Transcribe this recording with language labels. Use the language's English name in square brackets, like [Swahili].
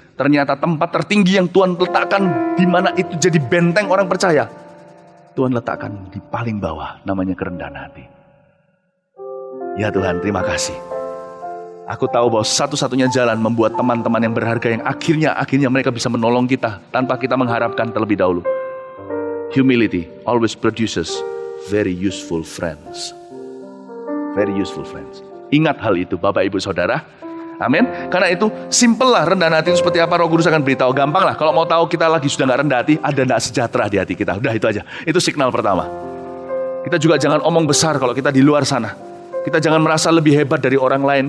[Indonesian] Ternyata tempat tertinggi yang Tuhan letakkan, di mana itu jadi benteng orang percaya, Tuhan letakkan di paling bawah, namanya kerendahan hati. Ya Tuhan, terima kasih. Aku tahu bahwa satu-satunya jalan membuat teman-teman yang berharga yang akhirnya mereka bisa menolong kita tanpa kita mengharapkan terlebih dahulu. [English] Humility always produces very useful friends. Very useful friends. [Indonesian] Ingat hal itu Bapak Ibu Saudara. Amin. Karena itu simple lah rendahan hati itu seperti apa Roh Kudus akan beritahu. Gampang lah. Kalau mau tahu kita lagi sudah gak rendah hati, ada gak sejahtera di hati kita. Udah itu aja. Itu signal pertama. Kita juga jangan omong besar kalau kita di luar sana. Kita jangan merasa lebih hebat dari orang lain.